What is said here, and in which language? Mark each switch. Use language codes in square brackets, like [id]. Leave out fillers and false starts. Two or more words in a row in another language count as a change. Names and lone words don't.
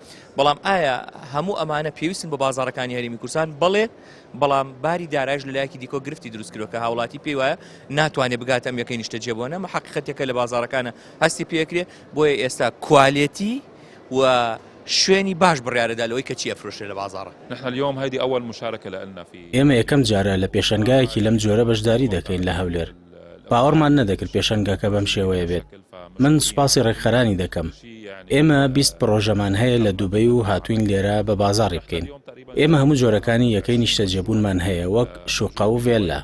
[ckb] بەڵام ئایا هەموو ئەمانە پێویستن بە بازاڕەکانی هەرێمی کوردستان؟ بەڵێ، بەڵام باری دارایش لەلایەکی دیکۆ گرفتی دروست کردووە کە هاوڵاتی پێی وایە ناتوانێت بگاتە ئەم یەکەی نیشتە جێبووە. نەمە حەقیقەتێکە لە بازاڕەکانە هەستی پێکرێ، بۆیە ئێستا کوالیتی و شوێنی باش بڕیارەدا لەوەی کە چی ئەفرۆشێ لە بازاڕە. [ar] نحن اليوم هذه أول مشاركة لنا في [ckb] ئێمە یەکەم جارە لە پێشەنگایەکی لەم جۆرە بەشداری دەکەین لە هەولێر. باوەڕمان نەدەکرد پێشەنگاکە بەم شێوەیە بێت. من سوپاسی ڕێکخەرانی دەکەم. ئێمە 20 پرۆژەمان هەیە لە دووبەی و هاتوین لێرە بە بازاڕی بکەین. ئێمە هەموو جۆرەکانی یەکەی نیشتە جێبوونمان هەیە وەک شوقە و ڤێلا.